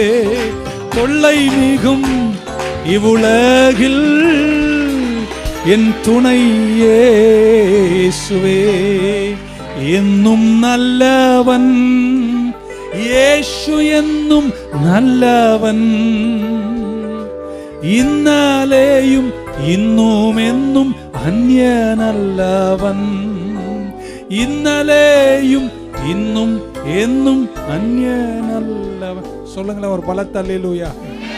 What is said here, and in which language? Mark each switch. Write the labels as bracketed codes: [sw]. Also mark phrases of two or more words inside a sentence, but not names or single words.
[ta] தொல்லை மிகும் இவ்வுலகில் என் துணை இயேசுவே. என்னும் நல்லவன் இயேசு, என்னும் நல்லவன். [ml] ഇന്നലെയും ഇന്നും എന്നും അന്യനല്ലവൻ. ഇന്നലെയും ഇന്നും എന്നും അന്യനല്ലവൻ. [ta] சொல்லுங்களேன் ஒரு பலத்த அல்லேலூயா.